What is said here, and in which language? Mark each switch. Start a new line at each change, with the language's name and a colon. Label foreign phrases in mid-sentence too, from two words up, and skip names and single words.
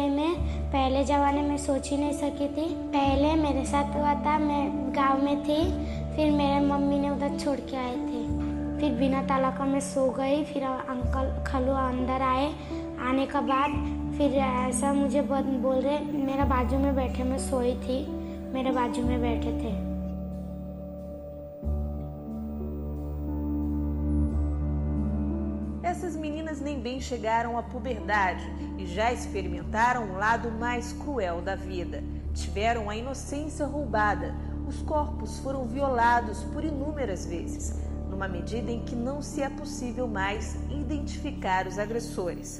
Hindi: मैं पहले ज़माने में सोच ही नहीं सकी थी। पहले मेरे साथ हुआ था, मैं गांव में थी, फिर मेरे मम्मी ने उधर छोड़ के आए थे। फिर बिना ताला का मैं सो गई, फिर अंकल खलू अंदर आए। आने के बाद फिर ऐसा मुझे बोल रहे, मेरा बाजू में बैठे, मैं सोई थी, मेरे बाजू में बैठे थे।
Portuguese: Essas meninas nem bem chegaram à puberdade e já experimentaram o lado mais cruel da vida. Tiveram a inocência roubada, os corpos foram violados por inúmeras vezes, numa medida em que não se é possível mais identificar os agressores.